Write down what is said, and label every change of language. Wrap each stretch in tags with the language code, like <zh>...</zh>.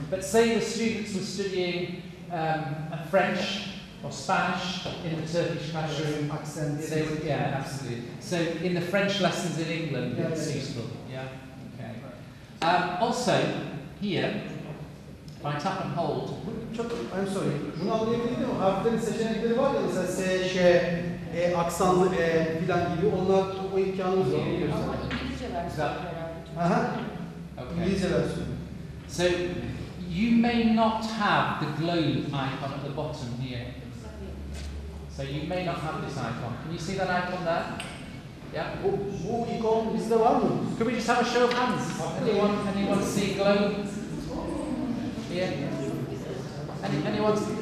<en>But say the students were studying French or Spanish in the Turkish classroom. Accent. They would, yeah, absolutely. So in the French lessons in England, it's useful. Yeah. Okay. Also, here, if I tap and hold. I'm sorry.</en> <tr>Bunu anlayabildim ama harflerin seçenekleri var ya, mesela S, Ş, E, aksanlı E filan gibi, onlar o imkanımız var. Ama İngilizce versiyonu herhalde. Aha.</tr> <en>Okay.</en> <tr>İngilizce versiyonu.</tr> <en>So you may not have the globe icon at the bottom here. So you may not have this icon. Can you see that icon there? Yeah.</en> <tr>Bu ikon bizde var mı?</tr> <en>Could we just have a show of hands? Anyone see globe? Here? Anyone?</en>